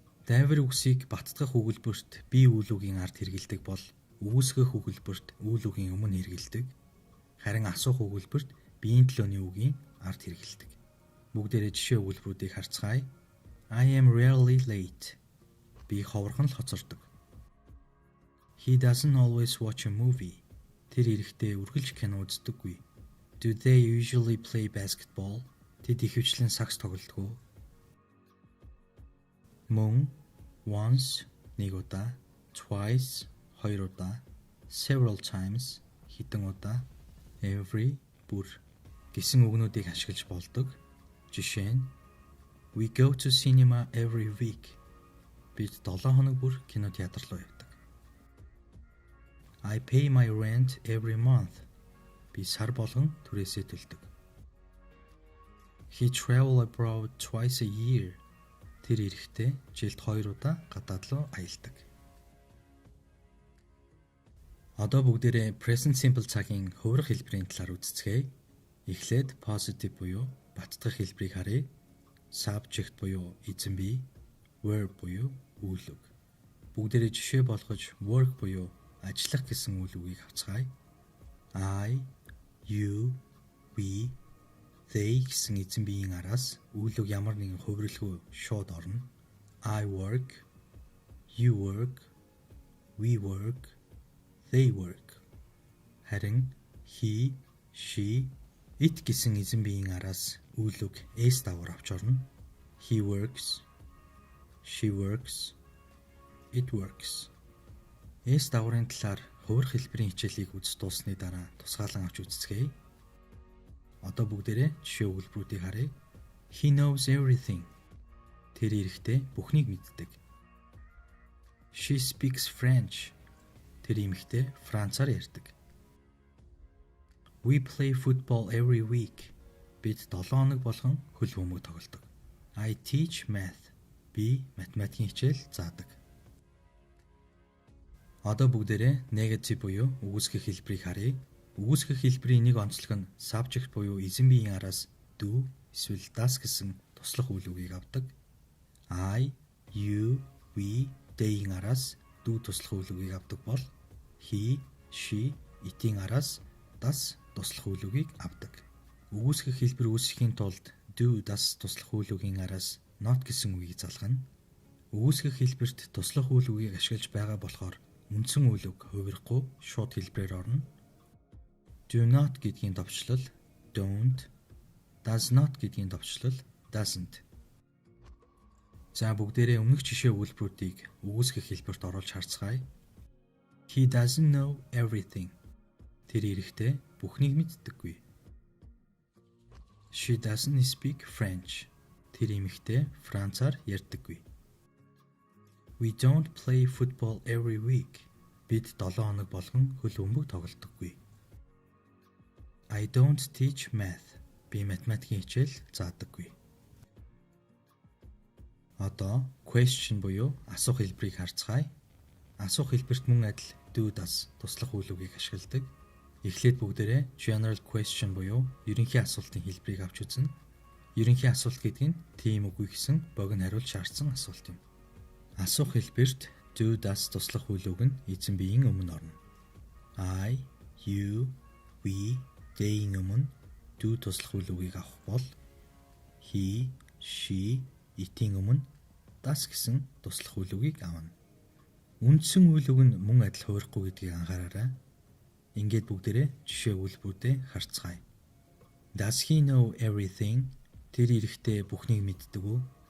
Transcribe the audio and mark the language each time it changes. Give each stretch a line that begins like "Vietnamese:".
Mongolian: Дайвар үгсийг баттгах өгүүлбэрт бие үйл үгийн ард хэрэглэдэг бол үүсгэх өгүүлбэрт үйл үгийн өмнө хэрэглэдэг. Харин асуух өгүүлбэрт биеийн төлөөний үгийн ард хэрэглэдэг. Бүгдээрээ жишээ өгүүлбэрүүдийг харцгаая.
English: I am rarely late.
Mongolian: Би ховорхон л хоцордог.
English: He doesn't always watch a movie.
Mongolian: Тэр эрэхтэй үргэлж кино үздэггүй.
English: Do they usually play basketball?
Mongolian: Тэд ихэвчлэн сакс тоглодог уу? Мөн once нэг удаа, twice хоёр удаа, several times хэдэн удаа, every бүр гэсэн үгнүүдийг ашиглаж болдог. Жишээ нь
English: We go to cinema every week.
Mongolian: Бид 7 хоног бүр кино театр руу явдаг.
English: I pay my rent every month.
Mongolian: Би сар болгон түрээсээ төлдөг.
English: He travel abroad twice a year.
Mongolian: Тэр эрэхтэй жилд 2 удаа гадаад руу аялдаг. Одоо бүгдээрээ present simple цагийн хувирах хэлбэрийн талаар үзцгээе. Эхлээд positive буюу баттгах хэлбэрийг харъя. Subject буюу эзэн бие, verb буюу үйл үг. Бүгдээрээ жишээ болгож work буюу ажиллах гэсэн үйл үгийг авцгаая. I, you, we, they гэсэн эзэн биеийн араас үйл үг ямар нэгэн хувирлгүй шууд орно.
English: I work, you work, we work, they work.
Mongolian: Харин he, she, it гэсэн эзэн биеийн араас үйл үг s давар авч орно.
English: He works, she works, it works.
Mongolian: S даврын талаар хувирах хэлбэрийн хичээлийг үзэж дууссаны дараа тусгаалan авч үзцгээе. Одоо бүгдээрээ жишээ өгүүлбэрүүдийг харъя.
English: He knows everything.
Mongolian: Тэр эрэхтэй бүхнийг мэддэг.
English: She speaks French.
Mongolian: Тэр эмэгтэй Францаар ярьдаг.
English: We play football every week.
Mongolian: Бид 7 хоног болгон хөл бөмбөг тоглодог.
English: I teach math.
Mongolian: Би математикийн хичээл заадаг. Одоо бүгдээрээ negative буюу үгүйсгэх хэлбэрийг харъя. Үгүйсгэх хэлбэрийн нэг онцлог нь subject буюу эзэн биеийн араас do эсвэл das гэсэн туслах үйл үгийг авдаг. I, you, we, they-ийн араас do туслах үйл үгийг авдаг бол he, she, it-ийн араас das туслах үйл үгийг авдаг. Үгүйсгэх хэлбэр үүсгэхийн тулд do, das туслах үйл үгийн араас not гэсэн үгийг залгана. Үгүйсгэх хэлбэрт туслах үйл үгийг ашиглаж байгаа болохоор үндсэн үйл үг хувирахгүй шууд хэлбэрээр орно.
English: Do not гэдгийн товчлол don't, does not гэдгийн товчлол doesn't.
Mongolian: За бүгдээрээ өмнөх жишээ үйлбэрүүдийг үгүйсгэх хэлбэрт оруулж харцгаая.
English: He doesn't know everything.
Mongolian: Тэр эрэхтэй бүхнийг мэддэггүй.
English: She doesn't speak French.
Mongolian: Тэр эмэгтэй Францаар ярьдаггүй.
English: We don't play football every week.
Mongolian: Бид 7 хоног болгон хөл бөмбөг тоглодоггүй.
English: I don't teach math.
Mongolian: Би математикийн хичээл заадаггүй. Одоо question буюу асуух хэлбэрийг харцгаая. Асуух хэлбэрт мөн адил do das туслах үйл үгийг ашигладаг. Эхлээд бүгдээрээ general question буюу ерөнхий асуултын хэлбэрийг авч үзнэ. Ерөнхий асуулт гэдэг нь тийм үгүй гэсэн богино хариулт шаардсан асуулт юм. Асуух хэлбэрт do das туслах үйл үг нь эзэн биеийн өмнө орно. I, you, we, they-ийн өмнө do туслах үйл үгийг авах бол he, she, it-ийн өмнө das гэсэн туслах үйл үгийг авна. Үндсэн үйл үг нь мөн адил хувирахгүй гэдгийг анхаараарай. Ингээд бүгдээрээ жишээ үйлбэрүүдэд харцгаая.
English: Does he know everything?
Mongolian: Тэр эрэхтэй бүхнийг мэддэг үү?